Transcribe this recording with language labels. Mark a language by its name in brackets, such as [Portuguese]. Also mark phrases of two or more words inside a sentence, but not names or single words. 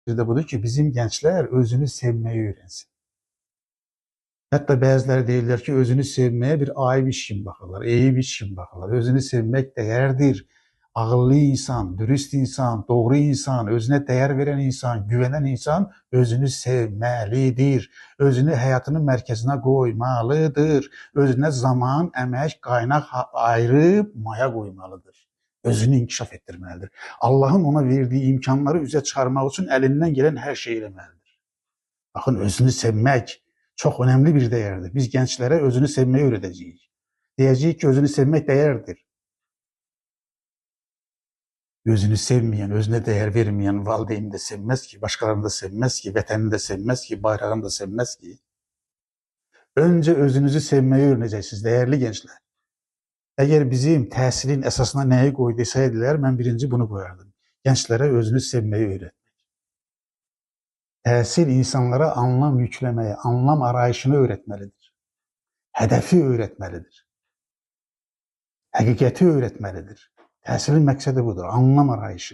[Turkish] Bir de budur ki, bizim gençler özünü sevmeyi öğrensin. [Azerbaijani] Hətta bəziləri deyirlər ki, özünü sevməyə bir ayıb iş kimi baxırlar, eyib iş kimi baxırlar. Özünü sevmək dəyərdir. Ağıllı insan, dürüst insan, doğru insan, özünə dəyər verən insan, güvənən insan özünü sevməlidir. Özünü həyatının mərkəzinə qoymalıdır. Özünə zaman, əmək, qaynaq ayırıb maya qoymalıdır. Özünü inkişaf etdirməlidir. Allahın ona verdiyi imkanları üzə çıxarmaq üçün əlindən gələn hər şey eləməlidir. [Turkish] Baxın, özünü sevmək çox önemli bir değerdir. Biz gençlere özünü sevmeyi öğreteceğiz. Diyeceğiz ki özünü sevmek değerdir. Özünü sevmeyen, özüne değer vermeyen valideyni de sevmez ki, başkalarını da sevmez ki, vətənini de sevmez ki, bayrağını da sevmez ki. Önce özünüzü sevmeyi öğreneceksiniz değerli gençler. [Azerbaijani] Eğer bizim təhsilin əsasına nəyi qoy desəydilər, mən birinci bunu qoyardım. [Turkish] Gençlere özünü sevmeyi öğret. [Azerbaijani] Təhsil insanlara anlam yükləməyi, [Turkish] anlam arayışını öğretmelidir. Hedefi öğretmelidir. Həqiqəti öğretmelidir. [Azerbaijani] Təhsilin məqsədi budur, anlam arayışı.